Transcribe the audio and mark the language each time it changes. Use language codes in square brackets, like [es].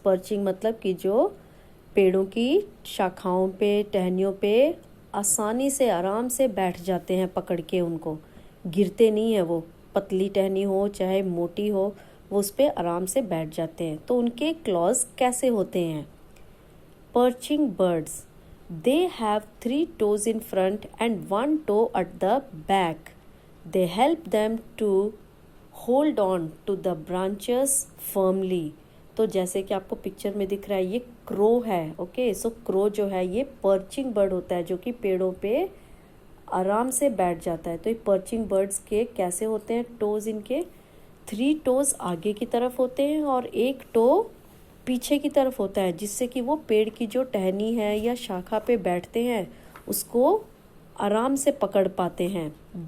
[hi] Perching मतलब कि जो पेड़ों की शाखाओं पे, टहनियों पे आसानी से आराम से बैठ जाते हैं पकड़ के, उनको गिरते नहीं है, वो पतली टहनी हो चाहे मोटी हो वो उस पर आराम से बैठ जाते हैं। तो उनके क्लॉज कैसे होते हैं? [en] Perching birds, they have 3 toes in front and 1 toe at the back. They help them to hold on to the branches firmly. [hi] तो जैसे कि आपको पिक्चर में दिख रहा है ये क्रो है। ओके सो क्रो जो है ये पर्चिंग बर्ड होता है जो कि पेड़ों पे आराम से बैठ जाता है। तो ये पर्चिंग बर्ड्स के कैसे होते हैं टोज? इनके 3 toes आगे की तरफ होते हैं और 1 toe पीछे की तरफ होता है, जिससे कि वो पेड़ की जो टहनी है या शाखा पे बैठते हैं उसको आराम से पकड़ पाते हैं।